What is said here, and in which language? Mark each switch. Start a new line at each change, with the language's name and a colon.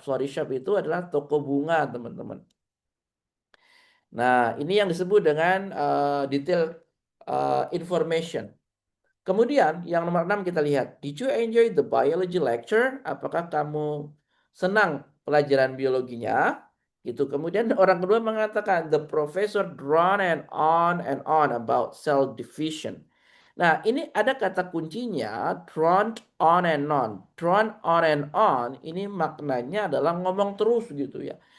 Indonesian: Florist shop itu adalah toko bunga teman-teman. Nah, ini yang disebut dengan detail information. Kemudian yang nomor 6 kita lihat.
English: Did you enjoy the biology lecture?
Indonesian: Apakah kamu senang pelajaran biologinya? Gitu. Kemudian orang kedua mengatakan
English: the professor drone and on about cell division.
Indonesian: Nah, ini ada kata kuncinya
English: drone on and on.
Indonesian: Drone on and on ini maknanya adalah ngomong terus gitu ya.